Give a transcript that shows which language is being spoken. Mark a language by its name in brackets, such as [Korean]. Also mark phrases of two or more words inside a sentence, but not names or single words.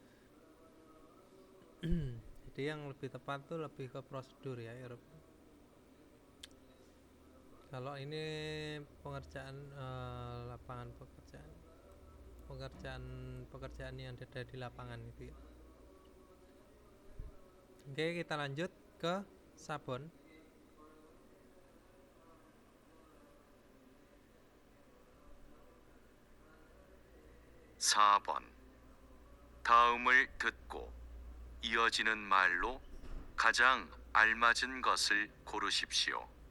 [Indonesian] Jadi yang lebih tepat tuh lebih ke prosedur ya, Eropa. Kalau ini pengerjaan lapangan pekerjaan yang ada di lapangan itu ya. Oke, kita lanjut ke sabon. [Korean] (4번) 다음을 듣고 이어지는 말로 가장 알맞은 것을 고르십시오.